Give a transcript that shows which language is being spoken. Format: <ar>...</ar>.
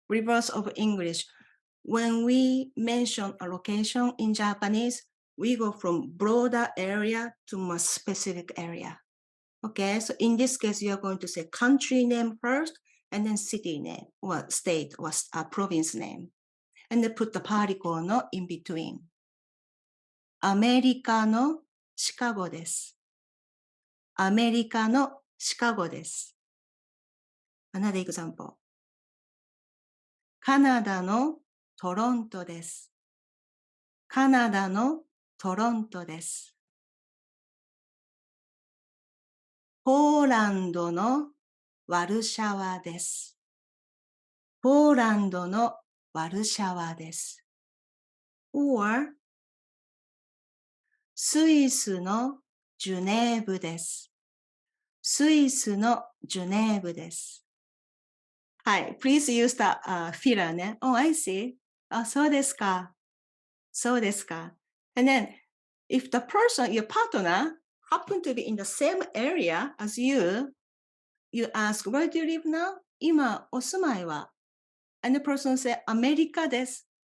<en>Reverse of English. When we mention a location in Japanese, we go from broader area to more specific area. Okay, so in this case, you're going to say country name first, and then city name, or state, or province name. And then put the particle no in between.</en> <ja>アメリカのシカゴです。アメリカのシカゴです。</ja> <en>Another example.</en> <ja>カナダのトロントです。カナダのトロントです。ポーランドのワルシャワです。ポーランドのワルシャワです。or スイスのジュネーブです。スイスのジュネーブです。</ja> <en>はい。Please use the filler ね。Oh, I see.</en> <ja>あ、そうですか。そうですか。</ja> <en>And then, if the person, your partner, happen to be in the same area as you, you ask, where do you live now?</en> <ja>今、お住まいは</ja> <en>And the person say,</en> <ja>アメリカです。</ja>